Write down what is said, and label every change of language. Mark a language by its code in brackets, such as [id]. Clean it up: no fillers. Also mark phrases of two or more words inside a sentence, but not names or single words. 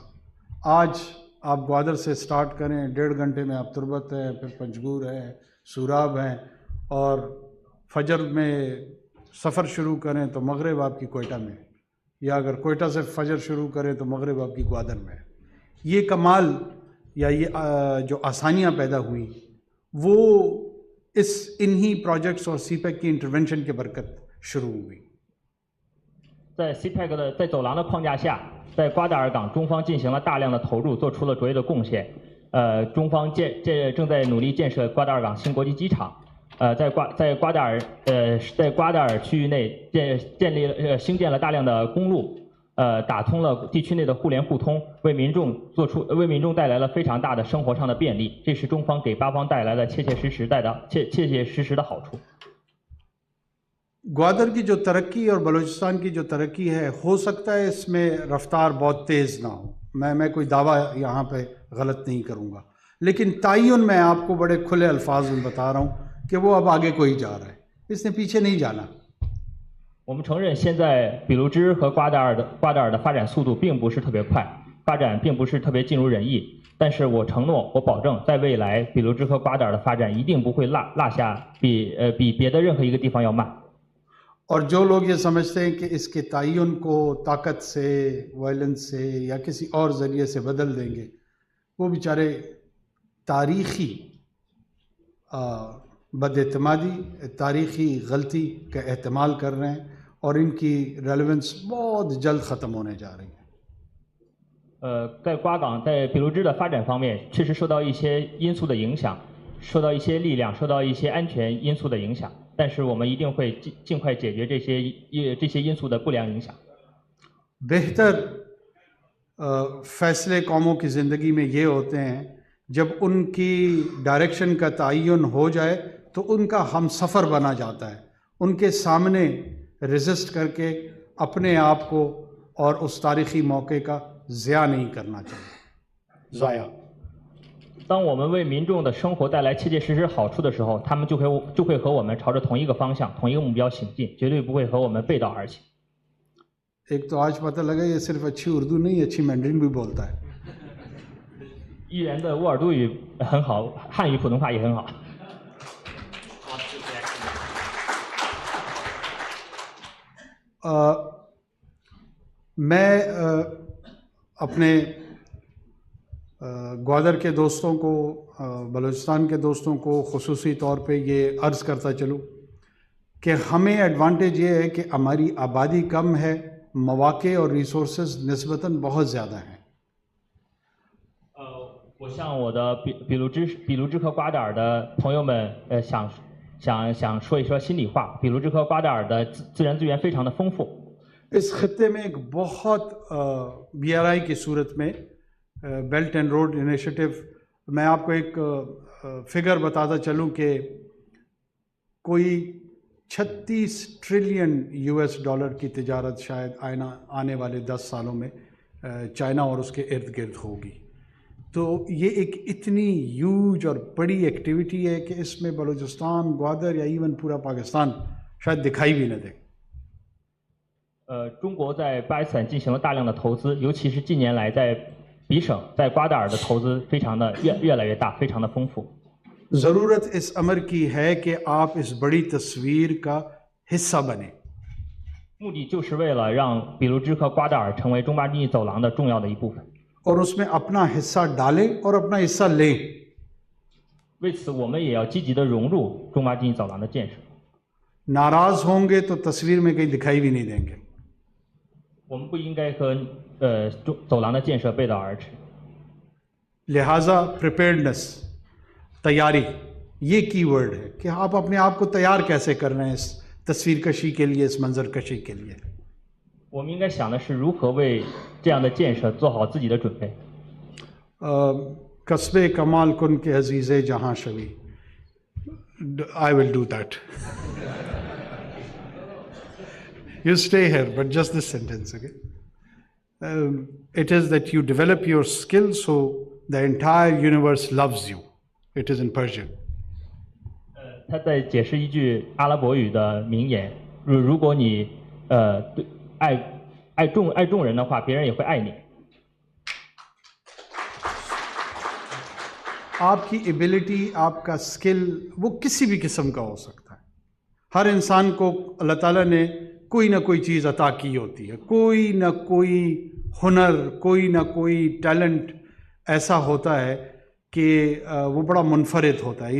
[ur] آج آپ گوادر سے اسٹارٹ کریں، 1.5 گھنٹے میں آپ تربت ہیں، پھر پنجگور ہیں، سوراب ہیں، اور فجر میں سفر شروع کریں تو مغرب آپکی کوئٹہ میں، یا اگر کوئٹہ سے فجر شروع کریں تو مغرب آپکی گوادر میں. یہ کمال یا یہ جو آسانیاں پیدا ہوئی وہ انہی پروجیکٹس اور سی پیک کی انٹروینشن کے برکت شروع ہوئی. [zh] 在 CPEC 的在走廊的框架下，在瓜达尔港，中方进行了大量的投入，做出了卓越的贡献。中方正在努力建设瓜达尔港新国际机场。在瓜达尔区域内兴建了大量的公路，打通了地区内的互联互通，为民众带来了非常大的生活上的便利。这是中方给巴方带来了切切实实的好处。 [ur] گوادر کی جو ترقی اور بلوچستان کی جو ترقی ہے، ہو سکتا ہے اس میں رفتار بہت تیز نہ ہو. میں کوئی دعویٰ یہاں پہ غلط نہیں کروں گا، لیکن تعین میں آپکو بڑے کھلے الفاظ میں بتا رہا ہوں کہ وہ اب آگے کوئی جا رہا ہے، اس نے پیچھے نہیں جانا. [zh] 我们承认，现在比卢支和瓜达尔的发展速度并不是特别快，发展并不是特别尽如人意。但是我承诺，我保证，在未来，比卢支和瓜达尔的发展一定不会落下比别的任何一个地方要慢。 [ur] اور جو لوگ یہ سمجھتے ہیں کہ اس کے تعین کو طاقت سے، وائلنس سے یا کسی اور ذریعے سے بدل دیں گے، وہ بیچارے تاریخی بداعتمادی، تاریخی غلطی کا احتمال کر رہے ہیں اور ان کی ریلیونس بہت جلد ختم ہونے جا رہی ہے. [zh] 在瓜港，在比卢支的发展方面，确实受到一些因素的影响，受到一些力量，受到一些安全因素的影响。但是我们一定会尽快解决这些因素的不良影响。 [ur] بہتر فیصلے قوموں کی زندگی میں یہ ہوتے ہیں جب ان کی ڈائریکشن کا تعین ہو جائے تو ان کا ہم سفر بنا جاتا ہے، ان کے سامنے ریزسٹ کر کے اپنے آپ کو اور اس تاریخی موقع کا ضیاع نہیں کرنا چاہیے. ضائع [zh] 当我们为民众的生活带来切切实实好处的时候，他们就会和我们朝着同一个方向、同一个目标行进，绝对不会和我们背道而行。 [ur] ایک تو آج پتا لگا یہ صرف اچھی اردو نہیں، اچھی مینڈرن بھی بولتا ہے. [zh] 议员的沃尔多语很好，汉语普通话也很好。 [ur] میں اپنے گوادر کے دوستوں کو، بلوچستان کے دوستوں کو خصوصی طور پہ یہ عرض کرتا چلوں کہ ہمیں ایڈوانٹیج یہ ہے کہ ہماری آبادی کم ہے، موقعے اور ریسورسز نسبتاً بہت زیادہ ہیں. [zh] 我向我的比卢支和瓜达尔的朋友们，想说一说心里话。比卢支和瓜达尔的自然资源非常的丰富。 [ur] اس خطے میں ایک بہت BRI کی صورت میں [en] Belt and Road Initiative, [ur] میں آپکو ایک فگر بتاتا چلوں کہ کوئی 36 ٹریلین US ڈالر کی تجارت شاید آنے والے 10 سالوں میں چائنا اور اس کے ارد گرد ہوگی. تو یہ ایک اتنی ہیوج اور بڑی ایکٹیوٹی ہے کہ اس میں بلوچستان، گوادر یا ایون پورا پاکستان شاید دکھائی بھی نہ دے. [zh] 中国在巴基斯坦进行了大量的投资，尤其是近年来在比省、在瓜达尔的投资非常的越来越大，非常的丰富。 [ur] ضرورت اس امر کی ہے کہ آپ اس بڑی تصویر کا حصہ بنے. [zh] 目的就是为了让比卢支和瓜达尔成为中巴经济走廊的重要的一部分。 [ur] اور اس میں اپنا حصہ ڈالیں اور اپنا حصہ لیں. [zh] 为此，我们也要积极的融入中巴经济走廊的建设。 [ur] ناراض ہوں گے تو تصویر میں کہیں دکھائی بھی نہیں دیں گے. [zh] 我们不应该和走廊的建设背道而驰。 [ur] لہٰذا پریپیئرڈنیس تیاری یہ کی ورڈ ہے کہ آپ اپنے آپ کو تیار کیسے کر رہے ہیں اس تصویر کشی کے لیے، اس منظر کشی کے لیے. [zh] 我们应该想的是如何为这样的建设做好自己的准备。 [fa] کسب کمال کن که عزیز جهان شوی, [en] I will do that. You stay here, but just this sentence, okay? It is that you develop your skill so the entire universe loves you. It is in Persian. [zh] 他在解释一句阿拉伯语的名言：如果你对爱众人的话，别人也会爱你。 [ur] آپکی ایبلٹی، آپکا اسکل وہ کسی بھی قسم کا ہو سکتا ہے. ہر انسان کو اللہ تعالیٰ نے کوئی نہ کوئی چیز عطا کی ہوتی ہے، کوئی نہ کوئی ہنر، کوئی نہ کوئی ٹیلنٹ ایسا ہوتا ہے کہ وہ بڑا منفرد ہوتا ہے.